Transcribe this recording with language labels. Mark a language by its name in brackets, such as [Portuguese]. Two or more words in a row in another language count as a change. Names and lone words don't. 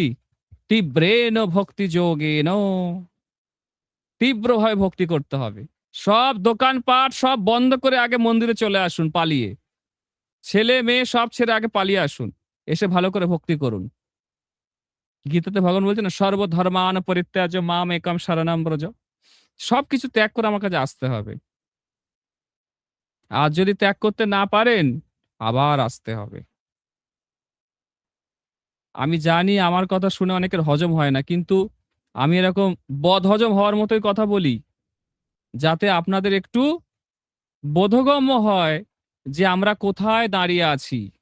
[Sanskrit] তীব্রেন ভক্তি যোগেন [Bangla] তীব্রভাবে ভক্তি করতে হবে। সব দোকানপাট সব বন্ধ করে আগে মন্দিরে চলে আসুন পালিয়ে। ছেলে মেয়ে সব ছেড়ে আগে পালিয়ে আসুন। এসে ভালো করে ভক্তি করুন। গীতাতে ভগবান বলছেন না, [Sanskrit] সর্বধর্মান পরিত্যাজ্য মাম একম শরণম ব্রজ। [Bangla] সবকিছু ত্যাগ করে আমার কাছে আসতে হবে। আর যদি ত্যাগ করতে না পারেন, আবার আসতে হবে। আমি জানি আমার কথা শুনে অনেকের হজম হয় না, কিন্তু আমি এরকম বদহজম হওয়ার মতোই কথা বলি, যাতে আপনাদের একটু বোধগম্য হয় যে আমরা কোথায় দাঁড়িয়ে আছি।